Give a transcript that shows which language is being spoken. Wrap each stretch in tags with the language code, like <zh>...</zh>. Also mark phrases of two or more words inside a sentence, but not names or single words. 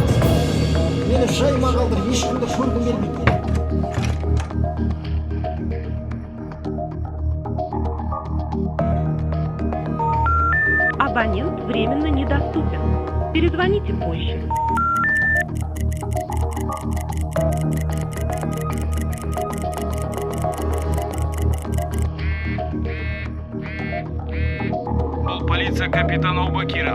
<kk>Мені жайыма қалдыр, ешкімді көргім келмейді.</kk> <ru>Абонент временно недоступен. Перезвоните позже.</ru> <kk>Бұл полиция капитан Обакиров.</kk>